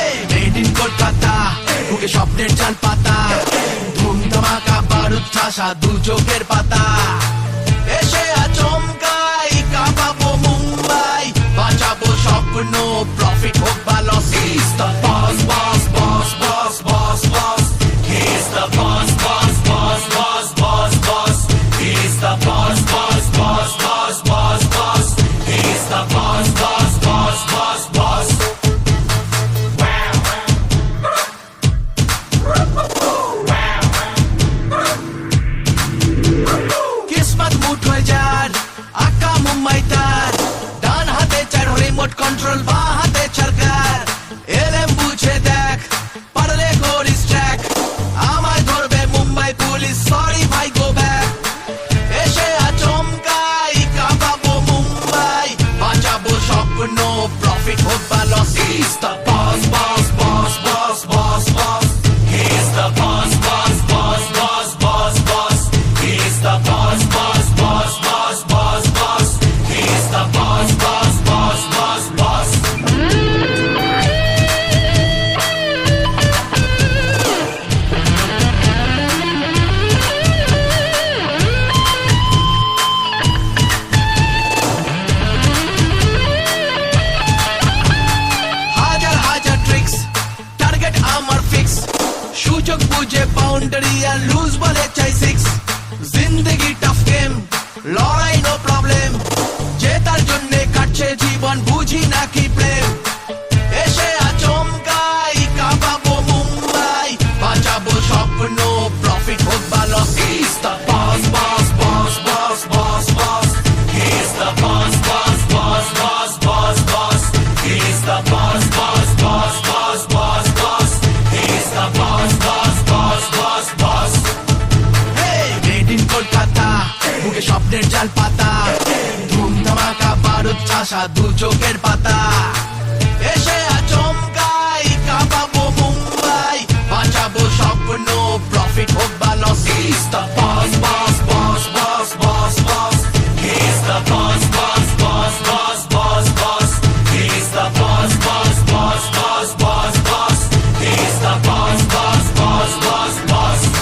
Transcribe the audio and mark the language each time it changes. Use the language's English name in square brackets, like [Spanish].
[Bangla] Made in Kolkata, বুকে স্বপ্নের জাল পাতা, ধুম ধামাকা বারুদ ঠাসা দু চোখের পাতা। এসে আচমকাই কাঁপাবো মুম্বাই, বাঁচাবো স্বপ্ন, প্রফিট হোক বা loss. [English] He's the boss, boss, boss, boss, boss, boss. He's the boss, boss, boss, boss, boss, boss. He's the boss, boss, boss, boss, boss, boss. He's the boss, boss, boss, boss, boss. [Bangla] কিসমত মুঠো যার, আকা মুম্বাই তার, ডান হাতে চার remote control, বা হাতে সরকার। এলএম বুঝে দেখ, পারলে করিস ট্র্যাক, আমায় ধরবে মুম্বাই পুলিশ, সরি ভাই গো ব্যাক। এসে আচমকাই কাঁপাবো মুম্বাই, বাঁচাবো স্বপ্ন, প্রফিট হোক বা loss. [English] He's the boss, boss, boss, boss, boss, boss. He's the boss, boss, boss, boss, boss, boss. He's the boss, boss, boss, boss, boss, boss. He's the boss, boss, boss, boss, boss. [Bangla] হাজার হাজার tricks, target আমার fix, সুযোগ বুঝে boundary আর loose বলে চাই six. জিন্দগি tough game, লড়াই no problem, জেতার জন্য কাটছে জীবন, বুঝি নাকি প্রেম। এসে আচমকাই কাঁপাবো মুম্বাই, বাঁচাবো স্বপ্ন, প্রফিট হোক বা loss. [English] He's the boss, boss, boss, boss, boss, boss. He's the boss, boss, boss, boss, boss, boss. He's the boss, boss, boss, boss, boss, boss. He's the boss, boss, boss, boss, boss. Hey, made in Kolkata, [Bangla] বুকে স্বপ্নের জাল পাতা, ধুম ধামাকা বারুদ ঠাসা দু চোখের পাতা। এসে আচমকাই কাঁপাবো মুম্বাই, বাঁচাবো স্বপ্ন, প্রফিট হোক বা loss. [English] He's the boss, boss, boss, boss, boss, boss. He's the boss, boss, boss, boss, boss, boss. He's the boss, boss, boss, boss, boss, boss. He's the boss, boss, boss, boss, boss.